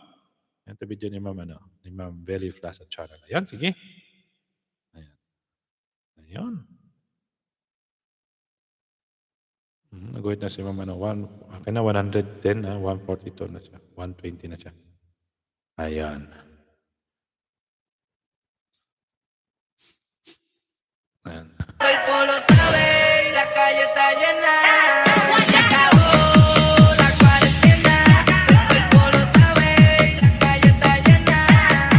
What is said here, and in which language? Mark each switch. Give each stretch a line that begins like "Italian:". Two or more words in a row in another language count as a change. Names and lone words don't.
Filipino: Ito video ni Ma'am, ano, ni Ma'am Belly Plaza Channel. Ayun, sige. Ayun. Ayun. Naguhit na si Ma'am, ano, akin na 110, 142 na siya. 120 na siya. Ayan.
Spanish: El pueblo sabe, la calle está llena. Se acabó la cuarentena. El pueblo sabe, la calle está llena.